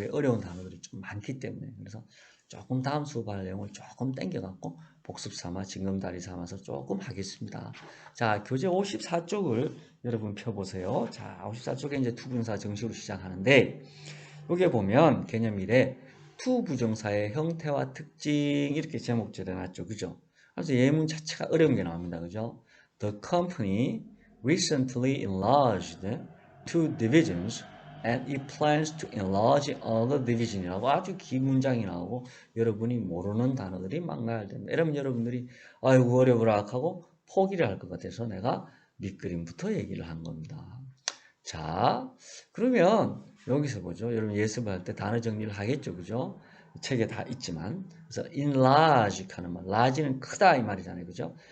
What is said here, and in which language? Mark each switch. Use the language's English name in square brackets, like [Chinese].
[Korean] 왜 어려운 단어들이 좀 많기 때문에. 그래서 조금 다음 수업할 내용을 조금 땡겨갖고 복습 삼아 징검다리 삼아서 조금 하겠습니다. 자, 교재 54쪽을 여러분 펴보세요. 자, 54쪽에 이제 투부정사 정식으로 시작하는데 여기에 보면 개념 1에 투부정사의 형태와 특징 이렇게 제목지어 놨죠. 그죠? 그래서 예문 자체가 어려운 게 나옵니다. 그죠? [English] The company recently enlarged two divisions and it plans to enlarge another division이라고 [Korean] 아주 긴 문장이 나오고 여러분이 모르는 단어들이 막 나와야 됩니다. 이러면 여러분들이 아이고 어려워라 하고 포기를 할 것 같아서 내가 밑그림부터 얘기를 한 겁니다. 자, 그러면 여기서 보죠. 여러분 예습할 때 단어 정리를 하겠죠. 그죠? 책에 다 있지만. 그래서 enlarge 하는 말. large는 크다 이 말이잖아요. 그죠?